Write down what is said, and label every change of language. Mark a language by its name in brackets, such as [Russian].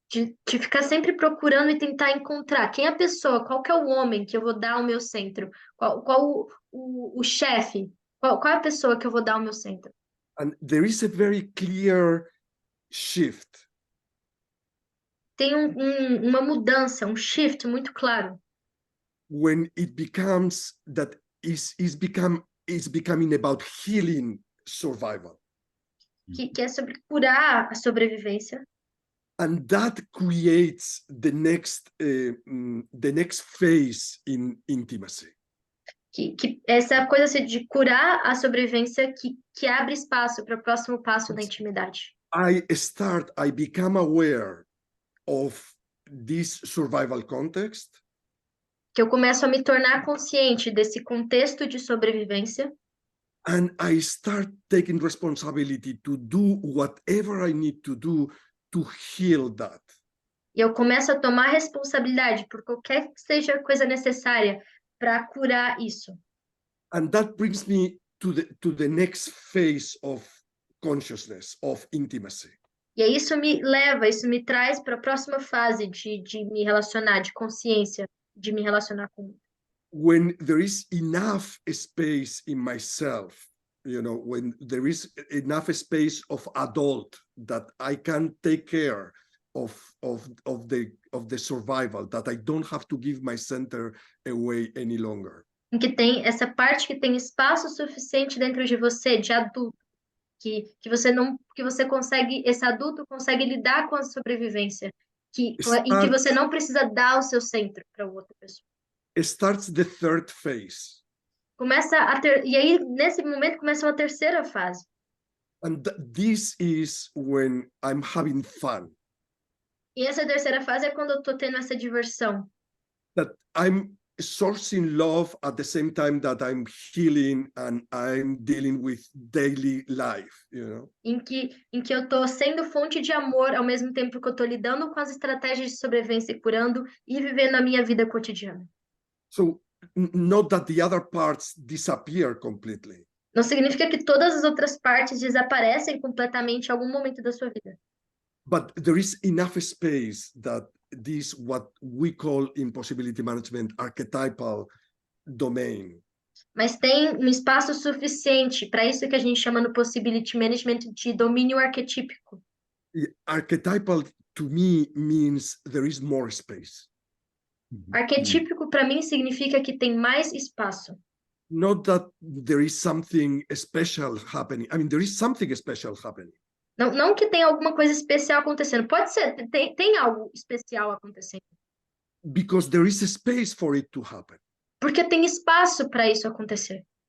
[Portuguese] De ficar sempre procurando e tentar encontrar quem é a pessoa, qual que é o homem que eu vou dar o meu centro, qual o chefe, qual é a pessoa que eu vou dar o meu centro. [English] And there is a very clear shift. [Portuguese] Tem uma mudança, um [English] shift [Portuguese] muito claro. [English] When it becomes that is becoming about healing survival. [Portuguese] Que é sobre curar a sobrevivência. [English] And that creates the next phase in intimacy. [Portuguese] Que essa coisa de curar a sobrevivência que abre espaço para o próximo passo da intimidade. [English] I become aware of this survival context. [Portuguese] Que eu começo a me tornar consciente desse contexto de sobrevivência. [English] And I start taking responsibility to do whatever I need to do to heal that. [Portuguese] E eu começo a tomar responsabilidade por qualquer que seja a coisa necessária para curar isso. [English] And that brings me to the next phase of consciousness, of intimacy. [Portuguese] E aí isso me traz para a próxima fase de me relacionar, de consciência, de me relacionar com. [English] When there is enough space in myself, you know, when there is enough space of adult that I can take care of the survival, that I don't have to give my center away any longer. [Portuguese] Em que tem essa parte que tem espaço suficiente dentro de você, de adulto, que você consegue, esse adulto consegue lidar com a sobrevivência, em que você não precisa dar o seu centro para outra pessoa. [English] Starts the third phase. [Portuguese] E aí nesse momento começa uma terceira fase. [English] And this is when I'm having fun. [Portuguese] E essa terceira fase é quando eu tô tendo essa diversão. [English] That I'm sourcing love at the same time that I'm healing and I'm dealing with daily life, you know? [Portuguese] Em que eu tô sendo fonte de amor ao mesmo tempo que eu tô lidando com as estratégias de sobrevivência e curando e vivendo a minha vida cotidiana. [English] So not that the other parts disappear completely. [Portuguese] Não significa que todas as outras partes desaparecem completamente em algum momento da sua vida. [English] But there is enough space that this, what we call in possibility management, archetypal domain, [Portuguese] Mas tem um espaço suficiente para isso que a gente chama no Possibility Management de domínio arquetípico. [English] archetypal to me means there is more space. [Portuguese] Arquetípico para mim significa que tem mais espaço. [English] Not that there is something special happening. I mean, there is something special happening. [Portuguese] Não que tenha alguma coisa especial acontecendo. Pode ser, tem algo especial acontecendo. [English] Because there is a space for it to happen. [Portuguese] Porque tem espaço para isso acontecer.